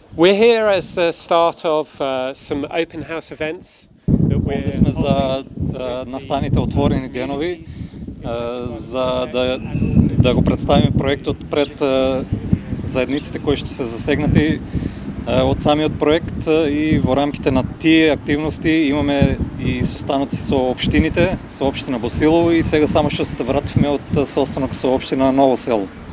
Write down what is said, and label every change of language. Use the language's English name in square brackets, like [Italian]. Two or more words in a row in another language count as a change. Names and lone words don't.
[English] We're here as the start of some open house events. [Macedonian] Ovdje smo za nastaните отворени денови, за да го представим проектот пред заедниците кои ще се засегнати од самиот проект, и во рамките на тие активности имаме и состаноци со општините, со општина Босилово, и сега само што се вративме од состанок со општина Ново село.